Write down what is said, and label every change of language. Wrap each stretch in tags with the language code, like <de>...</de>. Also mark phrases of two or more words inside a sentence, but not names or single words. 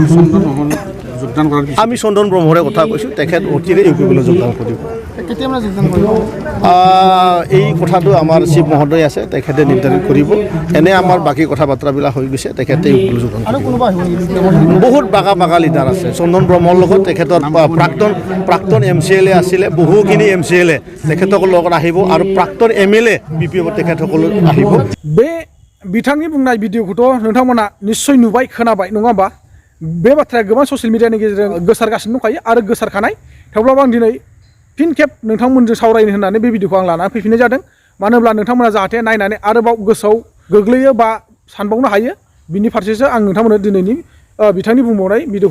<as>আমি চন্দন ব্ৰহ্মৰে কথা কৈছোঁ তেখেত অতিৰে UPPLত যোগদান কৰিব এই কথাটো আমাৰ চিফ মহোদয় আছে তেখেতে নিৰ্ধাৰণ কৰিব এনে আমাৰ বাকী কথা বাৰ্তাবিলাক হৈ গৈছে তেখেতে UPPLত যোগদান কৰিব বহুত বাগা লিডাৰ আছে চন্দন ব্ৰহ্মৰ লগত তেখেতৰ প্ৰাক্তন MCLA আছিলে বহুখিনি MCLA তেখেতসকলৰ লগত আহিব আৰু প্ৰাক্তন MLA BPF তেখেতসকল আহিব</as> <brx>बे बिथांनि बुंनाय भिडिअखौथ' नोंथांमोना निश्चय नुबाय खोनाबाय नङा होमबा बे बाथ्राया गोबां ससियेल मिडियानि गेजेरजों गोसारगासिनो दंखायो आरो गोसारखानाय थेवब्लाबो आं दिनै फिन खेब नोंथांमोनजों सावरायनो होननानै बे भिडिअखौ आं लानानै फैफिननाय जादों मानो होनब्ला नोंथांमोना जाहाथे नायनानै आरोबाव गोसोआव गोग्लैयो बा सानबावनो हायो बिनि फारसेसो आं नोंथांमोननो दिनैनि बिथांनि बुंबावनाय भिडिअखौ</brx>